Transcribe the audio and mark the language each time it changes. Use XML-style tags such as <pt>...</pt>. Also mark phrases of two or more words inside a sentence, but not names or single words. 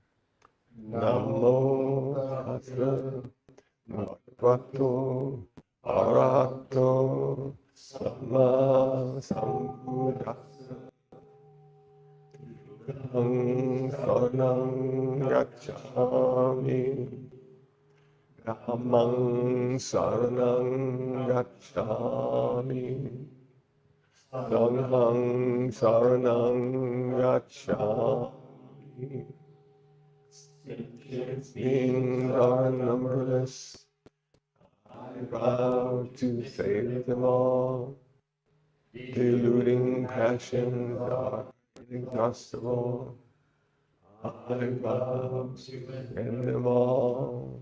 <pi>Namo Tassa Bhagavato Arahato Sama Sambuddhassa Saranam Gacchami Dhammam Saranam Gacchami Sangham Saranam Gacchami.</pi> <en>Beings are numberless. I vow to save them all. Deluding passions are inexhaustible. I vow to end them all.</en>